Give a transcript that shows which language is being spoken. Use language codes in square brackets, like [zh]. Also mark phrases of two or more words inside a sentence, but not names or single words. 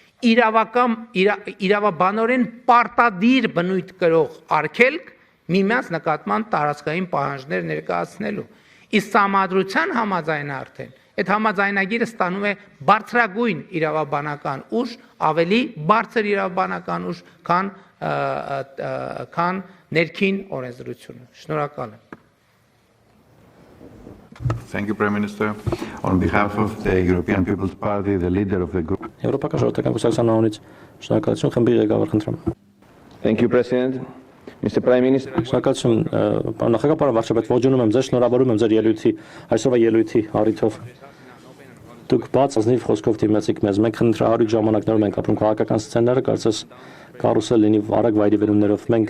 [hy] իրավաբանորեն պարտադիր բնույթ կրող արգելք միմյանց նկատմամբ տարածքային պահանջներ ներկայացնելու։ Իսկ սահմանադրության համաձայնը արդեն այդ համաձայնագիրը ստանում է բարձրագույն իրավաբանական ուժ, ավելի բարձր իրավաբանական ուժ, քան ներքին օրենսդրությունը։ Շնորհակալ եմ։ [en] Thank you, Prime Minister. On behalf of the European People's Party, the leader of the group. [hy] Եվրոպական ժողովրդական կուսակցության անունից շնորհակալություն խմբի ղեկավար խնդրեմ։ [en] Thank you, President. Mr. Prime Minister. [hy] Շնորհակալություն, պարոն նախագահ, վարչապետ, ողջունում եմ ձեզ, շնորհավորում եմ ձեր ելույթի, այսօրվա ելույթի առիթով։ Դուք բաց ազնիվ խոսքով դիմեցիք մեզ։ Մենք խնդրահարույց ժամանակներում ենք ապրում քաղաքական սցենարը, կարծես կարուսել լինի արագ վայրիվերումներով։ Մենք